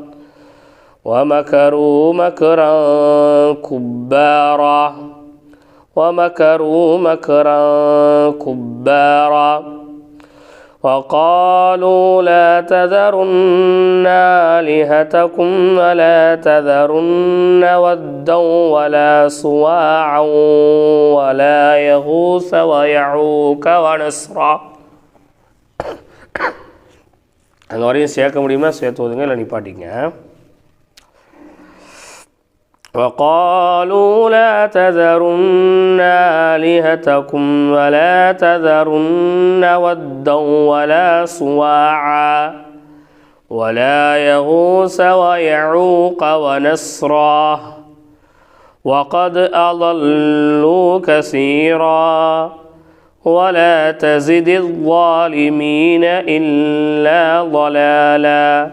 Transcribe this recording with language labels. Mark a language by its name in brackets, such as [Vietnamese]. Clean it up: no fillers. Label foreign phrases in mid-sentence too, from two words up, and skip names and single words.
[Arabic] ومكروا مكرا كبارا وقالوا لا تذرن آلهتكم ولا تذرن ودا ولا سواعا ولا يغوث ويعوق ونسرا. [Tamil] அங்கே வரையும் சேர்க்க முடியுமா சேர்த்து ஓதுங்க, இல்லை நிப்பாட்டிங்க. [Arabic] وقالوا لا تذرن آلهتكم ولا تذرن ودا ولا سواعا ولا يغوث ويعوق ونسرا وقد أضلوا كثيرا ولا تزد الظالمين إلا ضلالا